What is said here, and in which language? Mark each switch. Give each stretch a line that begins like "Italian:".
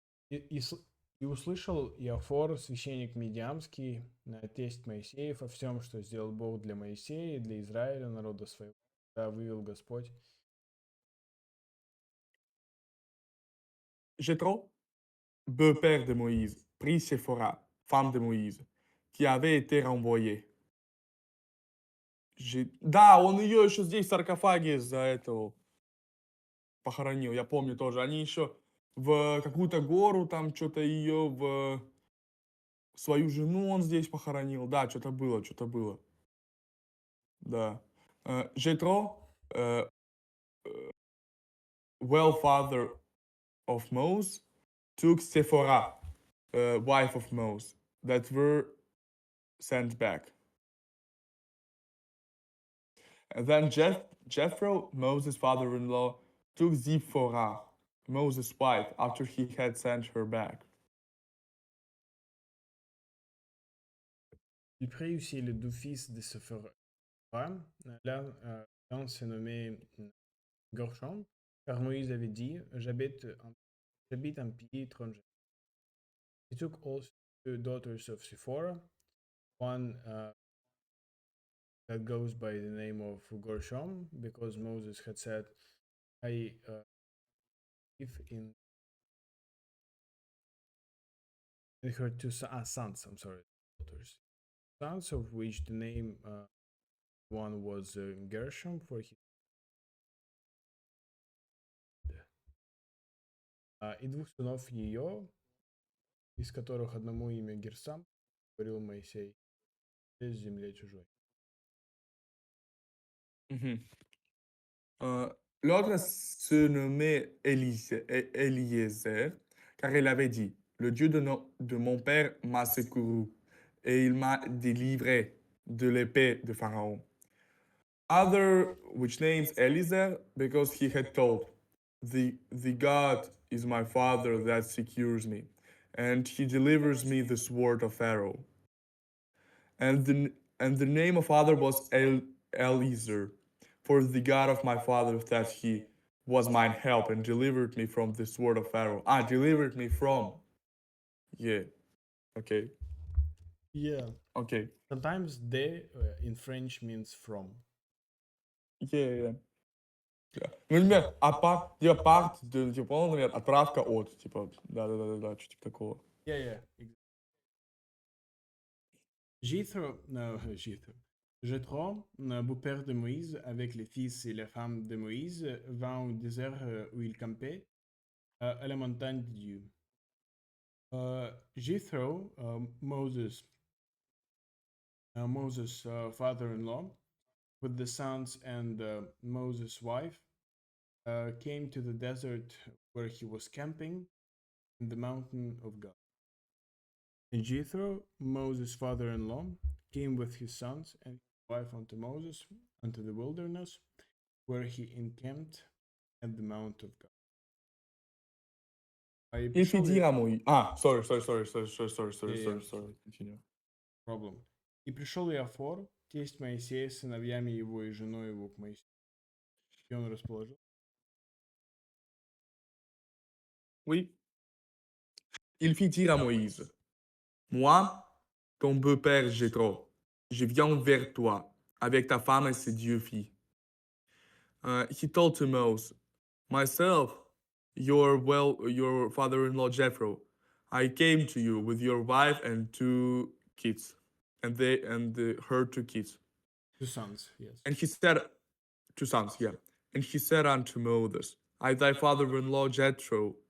Russian: И услышал Иофор, священник Медиамский, тесть Моисеев, о всем, что сделал Бог для Моисея и для Израиля, народа своего, да вывел Господь.
French: Jéthro, beau-père de Moïse, prit Séphora, femme de Моисея, qui avait été renvoyée.
Russian: Да, он ее еще здесь в саркофаге за этого похоронил, я помню тоже. Они еще в какую-то гору, там что-то ее в свою жену он здесь похоронил. Да, что-то было, что-то было. Да.
English: Jethro, well father of Moses, took Sephora, wife of Moses, that were sent back. And then Jethro, Moses' father-in-law, took Zipporah, Moses' wife, after he had sent her back.
French: Il prit aussi les deux fils de Séphora. L'un se nommait Gershom, car Moïse avait dit, j'habite un pays étranger.
English: He took also two daughters of Sephora, one that goes by the name of Gershom, because Moses had said, I live in her two sons, I'm sorry, daughters. Sons, of which the name one was Gershom, for his
Russian: и двух сынов ее, из которых одному имя Герсам, говорил Моисей, из земле чужой.
French: L'autre se nommait Eliezer, car il avait dit, le Dieu de mon père m'a secouru, et il m'a délivré de l'épée de Pharaon.
English: Other, which names Eliezer, because he had told, the God is my father that secures me, and he delivers me the sword of Pharaoh. And the name of father was Eliezer, for the God of my father that he was mine help and delivered me from the sword of Pharaoh. Ah, delivered me from. Yeah. Okay. Yeah. Okay. Sometimes de in French means from. Yeah. Да.
Russian: Ну, например, типа part, типа, он, например, отправка от, типа, да, что типа такого.
English: Yeah, yeah. Jethro, no, Jethro.
French: Jethro, beau-père de Moïse, avec les fils et les femmes de Moïse, vint au désert où il campait, à la montagne de Dieu.
English: Jethro, Moses' father-in-law, with the sons and Moses' wife, came to the desert where he was camping in the mountain of God. And Jethro, Moses' father-in-law, came with his sons and his wife unto Moses, unto the wilderness, where he encamped at the mount of God.
French: Il fit dire à Moïse.
English: Ah, sorry. Yeah, Continue. problem.
Russian: И пришел Иофор, тесть Моисея, с сыновьями его и женой его к Моисею. И он расположил.
French: Oui. Il fit dire à Moïse, moi, ton beau-père Jéthro, je viens vers toi avec ta femme et ses deux filles.
English: He told to Moses, myself, your father-in-law Jethro, I came to you with your wife and two kids, and her two kids. Two sons, yes. And he said, two sons, yeah. And he said unto Moses, I thy father-in-law Jethro.